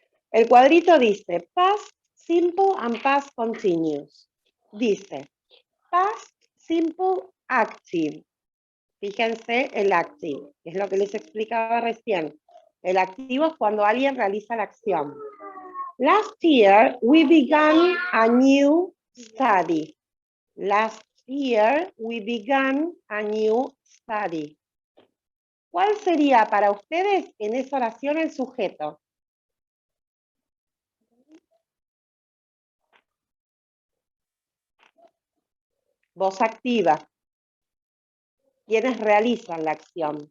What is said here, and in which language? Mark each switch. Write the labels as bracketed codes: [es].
[es] El cuadrito dice [en] Past Simple and Past Continuous. [es] Dice [en] Past Simple Active. [es] Fíjense el active, que es lo que les explicaba recién. El activo es cuando alguien realiza la acción. [en] Last year, we began a new study. Last year, we began a new study. [es] ¿Cuál sería para ustedes en esa oración el sujeto? Voz activa. ¿Quiénes realizan la acción?